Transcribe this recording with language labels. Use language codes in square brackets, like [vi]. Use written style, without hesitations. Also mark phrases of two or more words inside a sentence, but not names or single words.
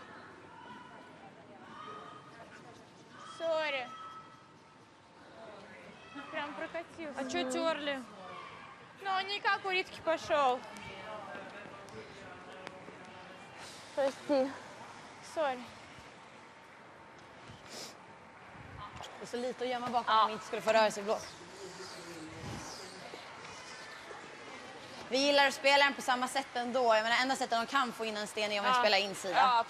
[ru] Сори. Прям прокатился. А что терли? Ну, он не как у Ритки пошел. Прости. [sv] Sorry. Det är så lite att gömma bakom om vi inte skulle få rörelseblås. Vi gillar att spela den på samma sätt ändå. Jag menar, enda sättet de kan få in en sten är om vi spelar insida. Ja, absolut.